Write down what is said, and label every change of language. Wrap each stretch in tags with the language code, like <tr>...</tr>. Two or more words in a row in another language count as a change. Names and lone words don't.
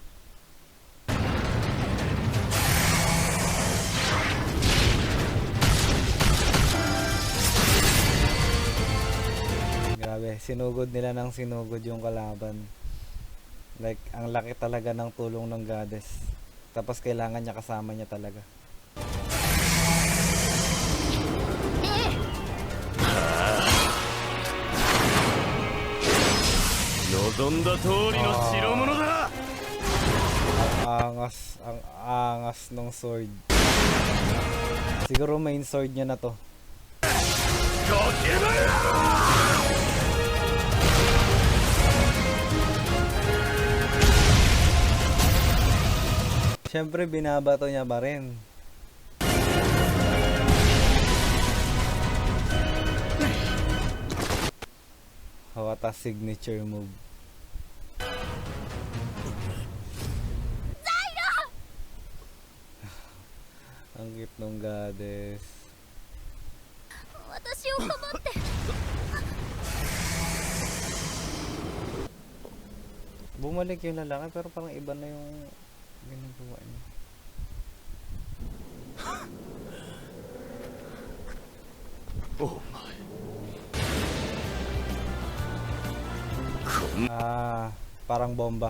<tl>Grabe, sinugod nila ng sinugod yung kalaban. Like, ang laki talaga ng tulong ng goddess. Tapos kailangan niya, kasama niya talaga.</tl> <ja>ええ。望んだ通りの代物だ。</ja> <tl>ang angas ng sword. Siguro main sword niya na to. Siyempre binabato niya pa rin. Hawata</tl> <en>signature move.</en> <tl>Ang cute nung goddess.</tl> <ja>私を守って。</ja> <tl>Bumalik yung lalaki pero parang iba na yung ginagawa niya.</tl> <en>Oh my.</en> <tl>Parang bomba.</tl>